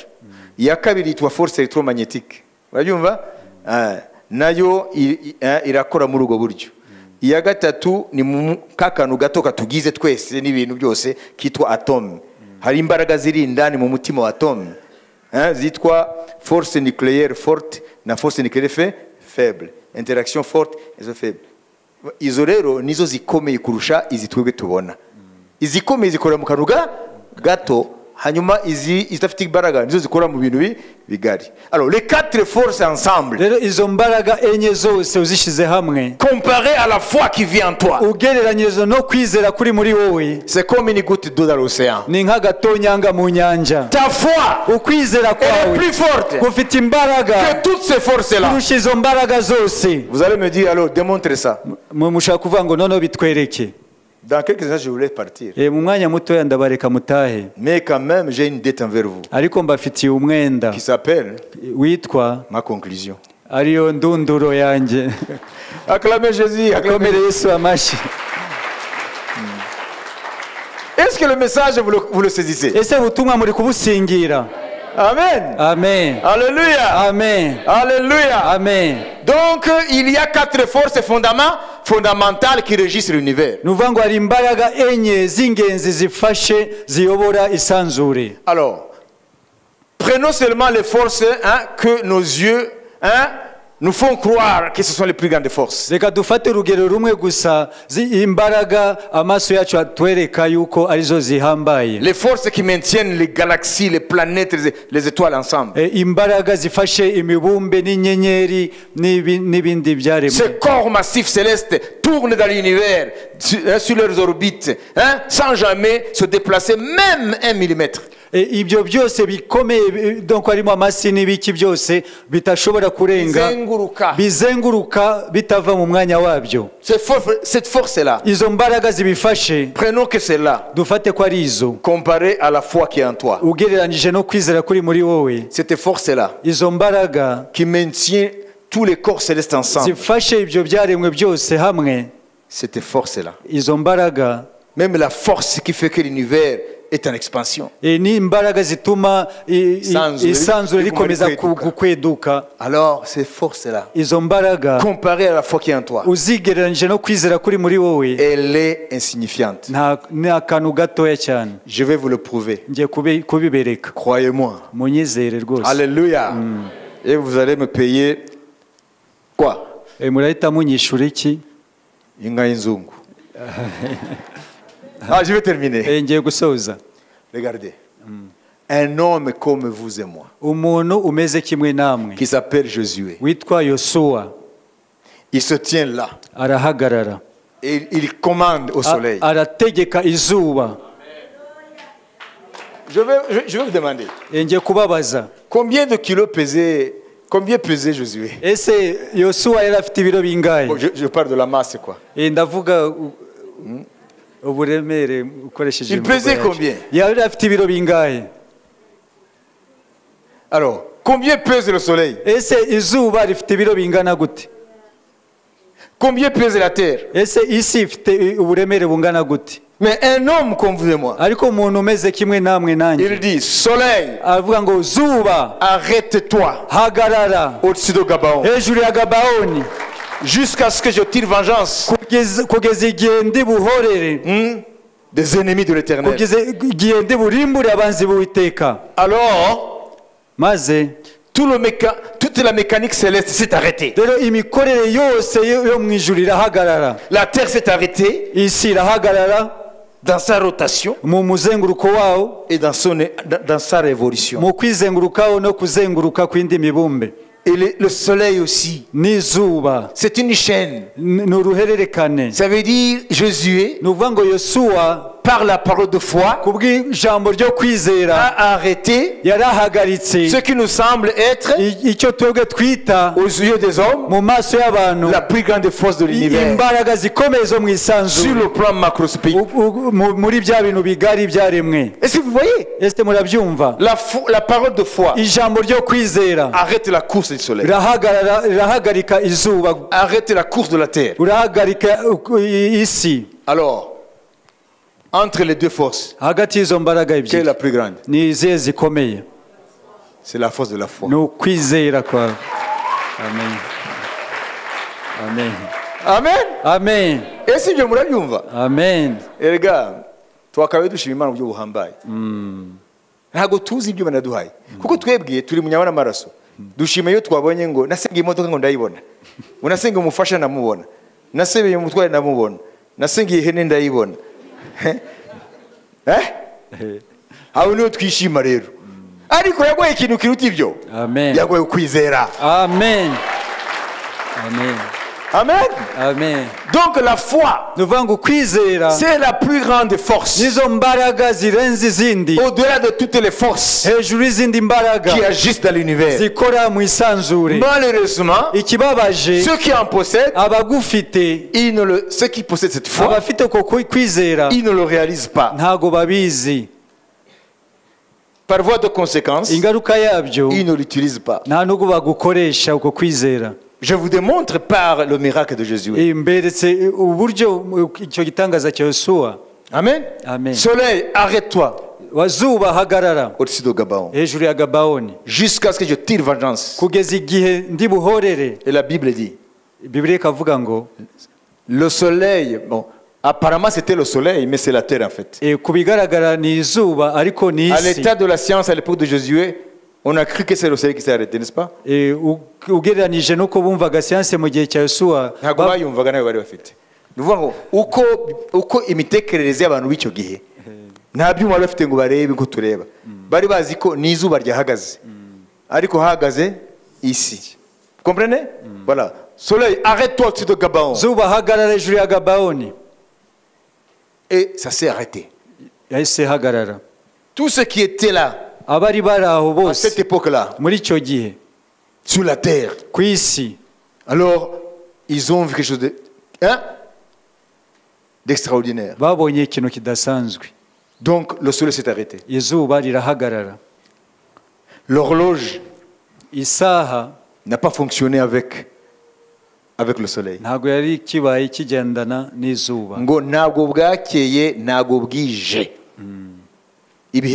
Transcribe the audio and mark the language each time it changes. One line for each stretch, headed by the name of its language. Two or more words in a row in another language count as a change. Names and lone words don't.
Kinyarwanda: Iya kabiri itwa
French: force électromagnétique.
Kinyarwanda: Urabyumva? Nayo irakora muri ubwo buryo. Iya gatatu ni mu kakanu gato katugize twese n'ibintu byose kitwa atome. Hari imbaraga ziri indani mu mutima wa atome.
French: Zitwa force nucléaire forte na force nucléaire faible. Interaction forte et faible.
Kinyarwanda: Izo rero nizo zikomeye kurusha izi twebwe tubona. Izikomeye zikora mu kanuga gato hanyuma izi izafite imbaraga nizo zikora mu bintu bigari.
French: Alors les quatre forces ensemble,
Kinyarwanda: rero izo mbaraga enye zose uzishize hamwe,
French: comparé à la foi qui vit en toi,
Kinyarwanda: ugereranyije no kwizera kuri muri wowe,
French: c'est comme une goutte d'eau dans l'océan.
Kinyarwanda: Ni nk'agatonyanga mu nyanja.
French: Ta foi,
Kinyarwanda: ukwizera kwawe,
French: est plus forte
Kinyarwanda: ufite imbaraga
French: que toutes ces forces là.
Kinyarwanda: Kurusha izo mbaraga zose.
French: Vous allez me dire alors démontre ça.
Kinyarwanda: Mushaka kuvuga ngo noneho bitwereke.
French: Dans quelques instants, je voulais partir. Mais quand même, j'ai une dette envers vous. Qui s'appelle ma conclusion. Acclamez Jésus. Acclamez Jésus. Est-ce que le message, vous le saisissez? Amen. Amen. Alléluia. Amen. Alléluia. Amen. Donc, il y a quatre forces fondamentales qui régissent l'univers.
Kinyarwanda: nuvuga ngo hari imbaraga enye z'ingenzi zifashe ziyobora isanzure.
French: Alors, prenons seulement les forces que nos yeux nous font croire que ce sont les plus grandes forces.
Kinyarwanda: Reka dufate urugero rumwe gusa imbaraga amaso yacu atwereka yuko arizo zihambaye.
French: Les forces qui maintiennent les galaxies, les planètes, les étoiles ensemble.
Kinyarwanda: Imbaraga zifashe imibumbe n'inyenyeri n'ibindi byaremwe.
French: Ces corps massifs célestes tournent dans l'univers sur leurs orbites sans jamais se déplacer même 1 millimètre.
Kinyarwanda: Ibyo byose bikomeye donc harimo amasi n'ibiki byose bitashobora kurenga bizenguruka bitava mu mwanya wabyo.
French: Cette force là,
Kinyarwanda: izo mbaraga zibifashe,
French: prenons que c'est là,
Kinyarwanda: dufate ko ari izo
French: comparé à la foi qui est en toi.
Kinyarwanda: Ugereranije no kwizera kuri muri wowe,
French: cette force là
Kinyarwanda: izo mbaraga
French: qui maintient tous les corps célestes ensemble,
Kinyarwanda: zifashe ibyo byaremwe byose hamwe.
French: cette force là,
Kinyarwanda: izo mbaraga,
French: même la force qui fait que l'univers est en expansion,
Kinyarwanda: ni imbaraga zituma isanzure rikomeza kukweduka.
French: alors ces forces là,
Kinyarwanda: izo mbaraga
French: comparé à la foi qui est en toi,
Kinyarwanda: uzigereranije no kwizera kuri muri wowe,
French: elle est insignifiante.
Kinyarwanda: ni akantu gatoya cyane.
French: Je vais vous le prouver.
Kinyarwanda: Ngiye kubibereka,
French: croyez-moi.
Kinyarwanda: munyizere rwose. Alléluia.
French: Et vous allez me payer quoi?
Kinyarwanda: Murahita munyishura iki? Inga y'inzungu.
French: Je vais terminer.
Kinyarwanda: Ngiye gusoza.
French: Regardez. Un homme comme vous et moi,
Kinyarwanda: umuntu umeze kimwe namwe,
French: qui s'appelle Josué,
Kinyarwanda: witwa Yosuwa,
French: il se tient là
Kinyarwanda: arahagarara,
French: et il commande au soleil.
Kinyarwanda: Arategeka izuba.
French: Je vais vous demander,
Kinyarwanda: ngiye kubabaza,
French: combien pesait Josué?
Kinyarwanda: Ese Yosuwa yari afite ibiro bingahe?
French: Je parle de la masse quoi.
Kinyarwanda: Ndavuga uburemere ukoresheje.
French: Il pesait combien?
Kinyarwanda: Yari afite ibiro bingahe?
French: Alors, combien pèse le soleil?
Kinyarwanda: Ese izuba rifite ibiro bingana gute?
French: Combien pèse la terre?
Kinyarwanda: Ese isi ifite uburemere bungana gute?
French: Mais un homme comme vous et moi,
Kinyarwanda: ariko umuntu umeze kimwe namwe nanjye,
French: il dit, soleil,
Kinyarwanda: avuga ngo zuba,
French: arrête-toi
Kinyarwanda: hagarara
French: au-dessus de Gabaon,
Kinyarwanda: hejuru ya Gabaoni,
French: jusqu'à ce que je tire vengeance
Kinyarwanda: kugeza igihe ndi buhorere
French: des ennemis de l'Éternel.
Kinyarwanda: kugeza igihe ndi burimbure abanzi b'Uwiteka.
French: Alors,
Kinyarwanda: maze
French: toute la mécanique céleste s'est arrêtée.
Kinyarwanda: Rero imikorere yose yo mu ijuru irahagarara.
French: La terre s'est arrêtée,
Kinyarwanda: isi irahagarara
French: dans sa rotation
Kinyarwanda: mu muzenguruko wawo,
French: et dans sa révolution.
Kinyarwanda: mu kwizengurukaho no kuzenguruka kw'indi mibumbe.
French: Et le soleil aussi,
Kinyarwanda: n'izuba,
French: c'est une chaîne.
Kinyarwanda: n'uruhererekane.
French: Ça veut dire Josué,
Kinyarwanda: n'uvuga ngo Yosuwa,
French: par la parole de foi,
Kinyarwanda: kubw'ijambo ryo kwizera,
French: a arrêté
Kinyarwanda: yarahagaritse
French: ce qui nous semble être,
Kinyarwanda: icyo twebwe twita
French: aux yeux des hommes,
Kinyarwanda: mu maso y'abantu,
French: la plus grande force de l'univers,
Kinyarwanda: imbaraga zikomeye zo mu isanzure,
French: sur le plan macroscopique.
Kinyarwanda: muri bya bintu bigari byaremwe.
French: Est-ce que vous voyez?
Kinyarwanda: Ese murabyumva?
French: La parole de foi,
Kinyarwanda: ijambo ryo kwizera,
French: arrête la course du soleil,
Kinyarwanda: rirahagarika izuba,
French: arrête la course de la terre.
Kinyarwanda: urahagarika isi.
French: Alors, entre les deux forces,
Kinyarwanda: hagati y'izo mbaraga
French: quelle est
Kinyarwanda: ebyiri
French: la plus grande?
Kinyarwanda: ni izihe zikomeye?
French: C'est la force de la foi.
Kinyarwanda: ni ukwizera kwawe. Amen. Amen. Amen. Amen. Ese ibyo murabyumva? Amen. Erega twakabaye dushima Imana mu buryo buhambaye. Ntabwo tuzi ibyo banaduhaye, kuko twebwe turi mu nyama n'amaraso. Dushima iyo twabonye ngo nasenga imodoka ngo ndayibona, ngo nasenga umufasha ndamubona, nasebeye umutware ndamubona, nasenga ihene ndayibona. Aho niho twishima rero. Ariko yagoye ikintu kiruta ibyo. Amen. Yagoye kwizera. Amen. Amen. Amen. Amen.
French: Donc la foi,
Kinyarwanda: nuvuga ngo kwizera,
French: c'est la plus grande force,
Kinyarwanda: nizo mbaraga zirenze izindi,
French: au-delà de toutes les forces
Kinyarwanda: hejuru y'izindi mbaraga
French: qui agissent dans l'univers.
Kinyarwanda: zikora mu isanzure.
French: Malheureusement,
Kinyarwanda: ikibabaje,
French: ceux qui en possèdent,
Kinyarwanda: abagufite,
French: ceux qui possèdent cette foi,
Kinyarwanda: abafite ko kwizera,
French: ils ne le réalisent pas.
Kinyarwanda: ntago babizi.
French: Par voie de conséquence,
Kinyarwanda: ingaruka yabyo,
French: ils ne l'utilisent pas.
Kinyarwanda: nta nubwo bagukoresha uko kwizera.
French: Je vous démontre par le miracle de Jésus.
Kinyarwanda: Mberetse uburyo icyo gitangaza cya Yosuwa. Amen. Amen.
French: Soleil, arrête-toi.
Kinyarwanda: Wazuba hagarara
French: au-dessus de Gabaon,
Kinyarwanda: hejuru ya Gabaoni,
French: jusqu'à ce que je tire vengeance.
Kinyarwanda: kugeza igihe ndi buhorere.
French: Et la Bible dit,
Kinyarwanda: Bibiliya ikavuga ngo
French: Le soleil, bon, apparemment c'était le soleil, mais c'est la terre en fait.
Kinyarwanda: ku bigaragara ni izuba ariko ni
French: À
Kinyarwanda: isi.
French: l'état de la science à l'époque de Josué, on a cru que c'est le soleil qui s'est arrêté, n'est-ce pas?
Kinyarwanda: Ugereranije nuko bumvaga siyanse mu gihe cya Yosuwa Ntabwo bayumvaga nawe bari bafite. Ni ukuvuga ngo uko imitekerereze y'abantu b'icyo gihe nta byuma bari bafite ngo barebe uko tureba. Bari bazi ko n'izuba ryahagaze, ariko hahagaze isi.
French: Comprenez? Voilà. Soleil, arrête-toi au-dessus de Gabaon.
Kinyarwanda: zuba hagarara hejuru ya Gabaoni.
French: Et ça s'est arrêté.
Kinyarwanda: Yahise hagarara.
French: Tout ce qui était là,
Kinyarwanda: Abari bari aho
French: à
Kinyarwanda: bose
French: cette époque-là,
Kinyarwanda: muri icyo gihe
French: sur la terre,
Kinyarwanda: ku isi,
French: alors ils ont vu quelque chose d'extraordinaire.
Kinyarwanda: babonye ikintu kidasanzwe.
French: Donc le soleil s'est arrêté.
Kinyarwanda: Izuba rirahagarara.
French: L'horloge
Kinyarwanda: Isaha
French: n'a pas fonctionné avec le soleil.
Kinyarwanda: ntabwo yari kibaye kigendana n'izuba. Ngo ntabwo bwakeye ntabwo bwije. Ibihe